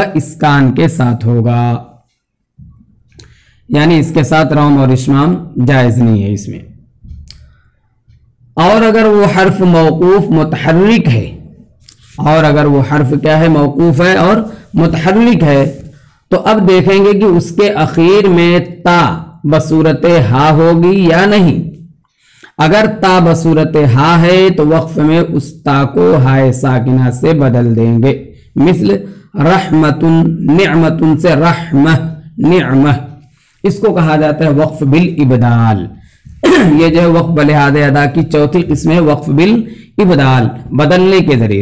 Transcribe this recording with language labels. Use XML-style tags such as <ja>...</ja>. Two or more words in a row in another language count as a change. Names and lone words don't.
<ur>اسکان کے ساتھ ہوگا، یعنی اس کے ساتھ روم اور اسمام جائز نہیں ہے اس میں. اور اگر وہ حرف موقوف متحرک ہے، اور اگر وہ حرف کیا ہے? موقوف ہے اور متحرک ہے، تو اب دیکھیں گے کہ اس کے آخر میں تا بصورت ہا ہوگی یا نہیں. اگر تا بصورت ہا ہے تو وقف میں اس تا کو ہائے ساکنہ سے بدل دیں گے. مثل رحمتٌ، نعمتٌ سے رحمہ، نعمہ، اس کو کہا جاتا ہے</ur> <ar>وقف بالإبدال.</ar> <ur>یہ جو ہے وقف بلحادے ادا کی چوتھی قسم ہے,</ur> <ar>وقف بالإبدال,</ar> <ur>بدلنے کے ذریعے.</ur>